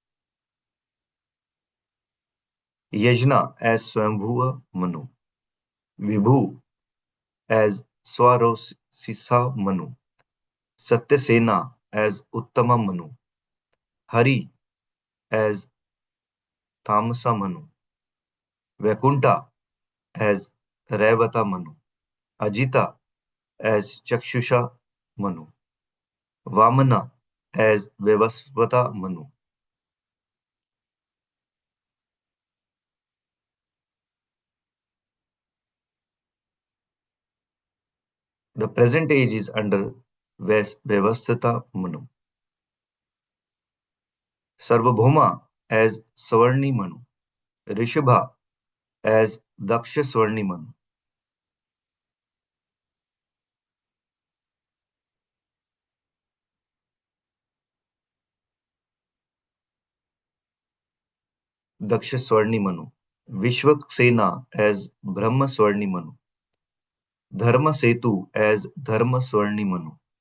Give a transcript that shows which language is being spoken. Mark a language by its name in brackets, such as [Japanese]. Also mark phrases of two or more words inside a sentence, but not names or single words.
[English] Yajna as Swambhuva Manu, Vibhu as Swarosisa Manu, Satyasena as Uttama Manu, Hari as Tamasa Manu, Vaikuntha as Raivata Manu, Ajita as Chakshusha Manu, Vamana as Vivasvata Manu. The present age is under Vyavasthita Manu. Sarvabhauma as Savarni Manu, Rishabha as Daksha Swarni Manu, Daksha Swarni Manu, Vishwaksena as Brahma Swarni Manu, Dharma Setu as Dharma Swarni Manu,